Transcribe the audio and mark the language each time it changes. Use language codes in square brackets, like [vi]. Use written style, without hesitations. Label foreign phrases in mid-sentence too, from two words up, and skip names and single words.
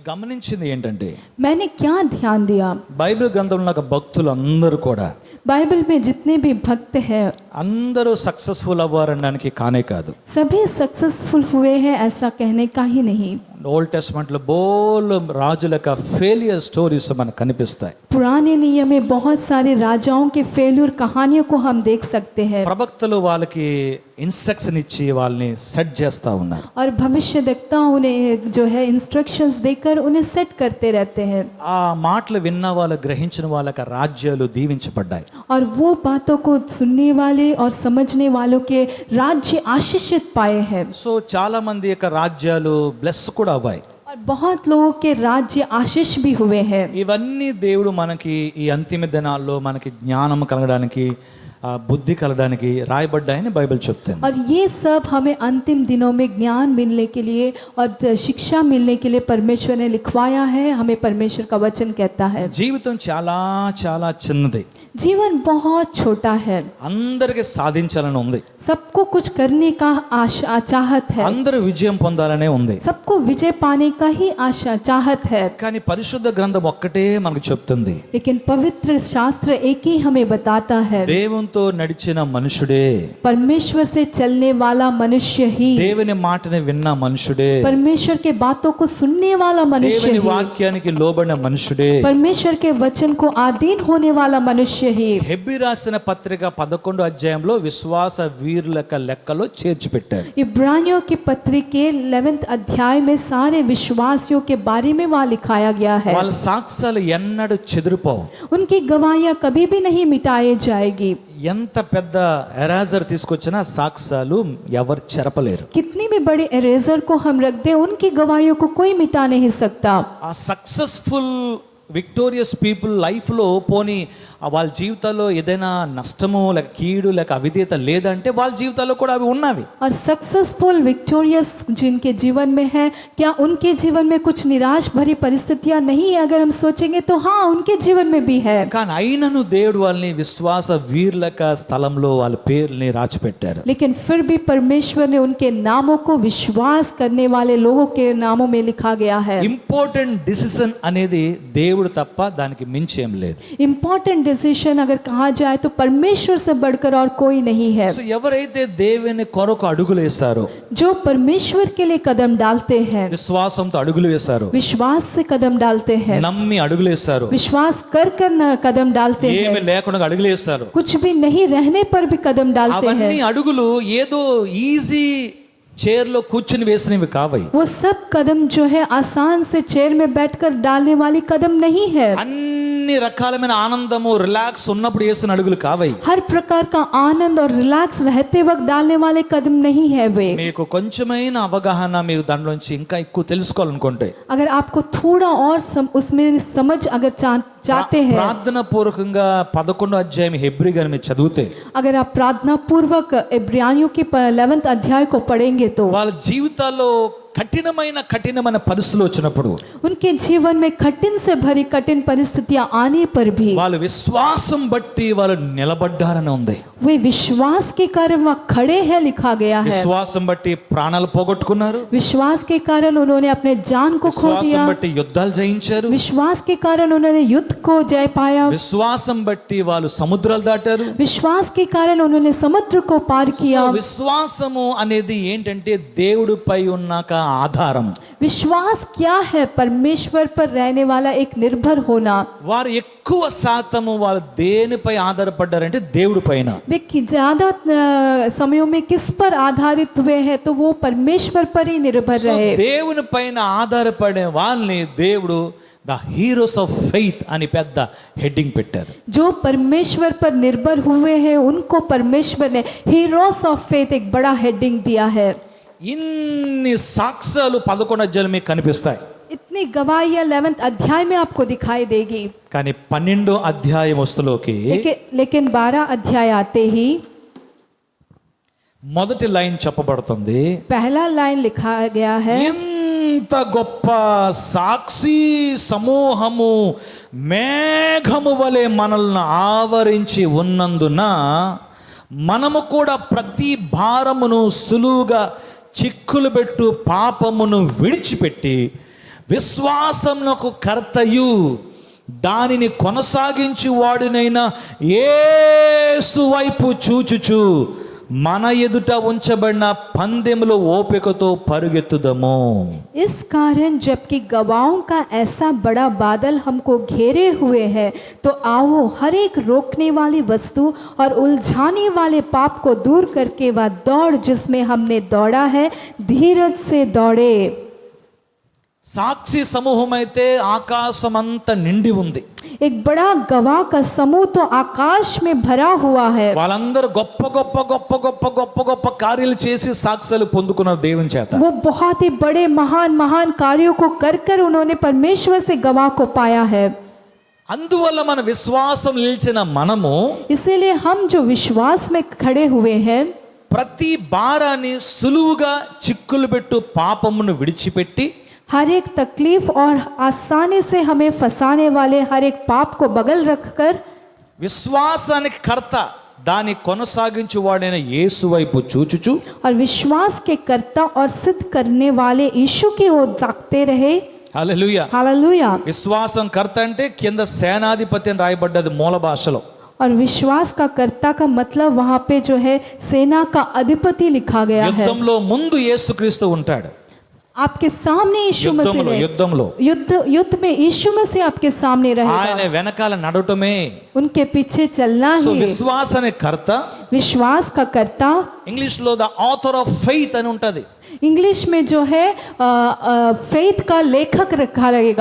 [te] గమనించింది ఏంటంటే, [hi] मैंने क्या ध्यान दिया, [te] బైబిల్ గ్రంథంలో ఒక భక్తులు అందరూ కూడా [hi] बाइबल में जितने भी भक्त हैं [te] అందరూ సక్సెస్ఫుల్ అవ్వారనడానికి కానే కాదు. [hi] सभी सक्सेसफुल हुए हैं ऐसा कहने का ही नहीं. [en] Old Testament [te] లో బోల్ రాజుల యొక్క [en] failure stories [te] మనకు కనిపిస్తాయి. [hi] पुराने नियम में बहुत सारे राजाओं के फेल्यूर कहानियों को हम देख सकते हैं. [te] ప్రవక్తలు వాళ్ళకి ఇన్స్ట్రక్షన్ ఇచ్చి వాళ్ళని సెట్ చేస్తా ఉన్నారు. [hi] और भविष्यद्वक्ता उन्हें जो है इंस्ट्रक्शंस देकर उन्हें सेट करते रहते हैं. [te] ఆ మాటలు విన్న వాళ్ళు, గ్రహించిన వాళ్ళకి రాజ్యాలు దీవించబడ్డాయి. [hi] और वो बातों को सुनने वाले और समझने वालों के राज्य आशीषित पाए हैं. [te] సో చాలా మంది యొక్క రాజ్యాలు బ్లెస్ కూడా అవ్వాయి. [hi] और बहुत लोगों के राज्य आशीष भी हुए हैं. [te] ఇవన్నీ దేవుడు మనకి ఈ అంతిమ దినాల్లో మనకి జ్ఞానం కలగడానికి, బుద్ధి కలగడానికి రాయబడ్డాయని బైబిల్ చెప్తుంది. [hi] और ये सब हमें अंतिम दिनों में ज्ञान मिलने के लिए और शिक्षा मिलने के लिए परमेश्वर ने लिखवाया है. हमें परमेश्वर का वचन कहता है [te] జీవితం చాలా చాలా చిన్నది. [hi] जीवन बहुत छोटा है. [te] అందరికి సాధించాలని ఉంది, [hi] सबको कुछ करने का आशा चाहत है, [te] అందరూ విజయం పొందాలనే ఉంది. [hi] सबको विजय पाने का ही आशा चाहत है. [te] కానీ పరిశుద్ధ గ్రంథం ఒక్కటే మనకు చెప్తుంది, [hi] लेकिन पवित्र शास्त्र एक ही हमें बताता है, [te] దేవునితో నడిచిన మనుషుడే, [hi] परमेश्वर से चलने वाला मनुष्य ही, [te] దేవుని మాటని విన్న మనుషుడే, [hi] परमेश्वर के बातों को सुनने वाला मनुष्य [te] దేవుని [hi] ही, [te] వాక్యానికి లోబడిన మనుషుడే. [hi] परमेश्वर के वचन को अधीन होने वाला मनुष्य ही. [te] హెబ్రీ రాసిన పత్రిక 11వ అధ్యాయంలో విశ్వాస వీరుల యొక్క లెక్కలో చేర్చి పెట్టారు. [hi] इब्रानियों की पत्री के 11वें अध्याय में सारे विश्वासियों के बारे में वहाँ लिखाया गया है. [te] వాళ్ళ సాక్ష్యాలు ఎన్నడూ చెదిరిపోవు. [hi] उनकी गवाहियां कभी भी नहीं मिटाई जाएगी. [te] ఎంత పెద్ద ఎరాజర్ తీసుకొచ్చినా సాక్ష్యాలు ఎవరు చెరపలేరు. [hi] कितनी भी बड़े इरेजर को हम रख दें, उनकी गवाहियों को कोई मिटा नहीं सकता. [te] ఆ [en] successful victorious people [te] లైఫ్లో పోనీ వాళ్ళ జీవితాల్లో ఏదైనా నష్టము లేక కీడు లేక అవిధేయత లేదంటే వాళ్ళ జీవితాల్లో కూడా అవి ఉన్నవి. [hi] और [en] successful victorious [hi] जिनके जीवन में है, क्या उनके जीवन में कुछ निराश भरी परिस्थितियां नहीं है? अगर हम सोचेंगे तो हाँ, उनके जीवन में भी है. [te] కానీ అయినను దేవుడు వాళ్ళని విశ్వాస వీరులక స్థలంలో వాళ్ళ పేర్లని రాచిపెట్టారు. [hi] लेकिन फिर भी परमेश्वर ने उनके नामों को विश्वास करने वाले लोगों के नामों में लिखा गया है. [en] important decision [te] అనేది దేవుడు తప్ప దానికి మించి ఏం లేదు. [en] important decision [hi] अगर कहा जाए तो परमेश्वर से बढ़कर और कोई नहीं है. [te] సో ఎవరైతే దేవుని కొరకు అడుగులు వేశారో, [hi] जो परमेश्वर के लिए कदम डालते हैं, [te] విశ్వాసంతో అడుగులు వేశారో, [hi] विश्वास से कदम डालते हैं, [te] నమ్మి అడుగులు వేశారో, [hi] विश्वास कर कर न कदम डालते [te] ఏమి [hi] हैं, [te] లేకుండా అడుగులు వేశారు, [hi] कुछ भी नहीं रहने पर भी कदम डालते [te] అవన్నీ [hi] हैं. [te] అడుగులు ఏదో [en] easy chair [te] కూర్చుని వేసినవి కావయి. [hi] वो सब कदम जो है आसान से चेयर में बैठकर डालने वाली कदम नहीं है. [te] అన్ని రకాలమైన ఆనందము, రిలాక్స్ ఉన్నప్పుడు వేసిన అడుగులు కావయి. [hi] हर प्रकार का आनंद और रिलैक्स रहते वक्त डालने वाले कदम नहीं है वे. [te] మీకు కొంచెమైన అవగాహన మీరు దానిలోంచి ఇంకా ఎక్కువ తెలుసుకోవాలనుకుంటే, [hi] अगर आपको थोड़ा और उसमें समझ अगर चाहते हैं, [te] ప్రార్థన పూర్వకంగా 11వ అధ్యాయం హెబ్రీ గాని మీరు చదివితే, [hi] अगर आप प्रार्थना पूर्वक इब्रानियों के 11वें अध्याय को पढ़ेंगे तो [te] వాళ్ళ జీవితాల్లో కఠినమైన పరిస్థితులు వచ్చినప్పుడు, [hi] उनके जीवन में कठिन से भरी कठिन परिस्थितियां आने पर भी [te] వాళ్ళ విశ్వాసం బట్టి వాళ్ళు నిలబడ్డారని ఉంది. [hi] वे विश्वास के कारण वहाँ खड़े हैं लिखा गया है. [te] విశ్వాసం బట్టి ప్రాణాలు పోగొట్టుకున్నారు, [hi] विश्वास के कारण उन्होंने अपने जान को खो [te] విశ్వాసం [hi] दिया. [te] బట్టి యుద్ధాలు జయించారు, [hi] विश्वास के कारण उन्होंने युद्ध को जय पाया. [te] విశ్వాసం బట్టి వాళ్ళు సముద్రాలు దాటారు. [hi] विश्वास के कारण उन्होंने समुद्र को पार किया. [te] విశ్వాసము అనేది ఏంటంటే దేవుడిపై ఉన్న ఆధారం. [hi] विश्वास क्या है? परमेश्वर पर रहने वाला एक निर्भर होना. [te] వారు ఎక్కువ శాతము వాళ్ళు దేనిపై ఆధారపడ్డారంటే దేవుడి పైన. [hi] वे ज्यादा समयों में किस पर आधारित हुए हैं? तो वो परमेश्वर पर ही निर्भर रहे. [te] దేవుని పైన ఆధారపడే వాళ్ళని దేవుడు [en] the heroes of faith [te] అని పెద్ద హెడ్డింగ్ పెట్టారు. [hi] जो परमेश्वर पर निर्भर हुए हैं उनको परमेश्वर ने [en] heroes of faith [hi] एक बड़ा हेडिंग दिया है. [te] ఇన్ని సాక్ష్యాలు 11వ అధ్యాయంలో మీకు కనిపిస్తాయి. [hi] इतनी गवाहियां 11वें अध्याय में आपको दिखाई देगी. [te] కానీ 12వ అధ్యాయం వస్తులోకి [hi] लेकिन 12 अध्याय आते ही [te] మొదటి లైన్ చెప్పబడుతుంది. [hi] पहला लाइन लिखा गया है, [te] ఇంత గొప్ప సాక్షి సమూహము మేఘము వలె మనల్ని ఆవరించి ఉన్నందున మనము కూడా ప్రతి భారమును సులువుగా చిక్కులు పెట్టు పాపమును విడిచిపెట్టి విశ్వాసమునకు కర్తయు దానిని కొనసాగించు వాడినైన యేసు వైపు చూచుచు మన ఎదుట ఉంచబడిన పందెములో ఓపికతో పరుగెత్తుదము. [hi] इस कारण जबकि गवाहों का ऐसा बड़ा बादल हमको घेरे हुए है, तो आओ हर एक रोकने वाली वस्तु और उलझाने वाले पाप को दूर करके वह दौड़ जिसमें हमने दौड़ा है धीरज से दौड़े. [te] సాక్షి సమూహం అయితే ఆకాశమంతా నిండి ఉంది. [hi] एक बड़ा गवाह का समूह तो आकाश में भरा हुआ है. [te] వాళ్ళందరూ గొప్ప గొప్ప గొప్ప గొప్ప గొప్ప గొప్ప కార్యాలు చేసి సాక్ష్యాలు పొందుకున్నారు దేవుని చేత. [hi] वो बहुत ही बड़े महान महान कार्यों को कर कर उन्होंने परमेश्वर से गवाह को पाया है. [te] అందువల్ల మన విశ్వాసం నిలిచిన మనము [hi] इसीलिए हम जो विश्वास में खड़े हुए हैं, [te] ప్రతి భారాన్ని సులువుగా చిక్కులు పెట్టు పాపమును విడిచిపెట్టి [hi] हर एक तकलीफ और आसानी से हमें फंसाने वाले हर एक पाप को बगल रखकर [te] విశ్వాసానికి కర్త దాన్ని కొనసాగించు వాడైన యేసు వైపు చూచుచు [hi] और विश्वास के कर्ता और सिद्ध करने वाले यीशु की ओर ताकते रहे. [te] హల్లెలూయా. [hi] हालेलुया. [te] విశ్వాసం కర్త అంటే కింద సేనాధిపతి అని రాయబడ్డది మూల భాషలో. [hi] और विश्वास का कर्ता का मतलब वहाँ पे जो है सेना का अधिपति लिखा गया है. [te] యుద్ధంలో ముందు యేసుక్రీస్తు ఉంటాడు. [hi] आपके सामने यीशु मसीह रहे. [te] యుద్ధంలో [hi] युद्ध में यीशु मसीह आपके सामने [te] ఆయన [hi] रहेगा. [te] వెనకాల నడవటమే. [hi] उनके पीछे चलना [te] సో [hi] ही. [te] విశ్వాసానికి కర్త [hi] विश्वास का कर्ता [te] ఇంగ్లీష్ లో [en] the author of faith [te] అని ఉంటది. [hi] इंग्लिश में जो है फेथ का लेखक रखा रहेगा.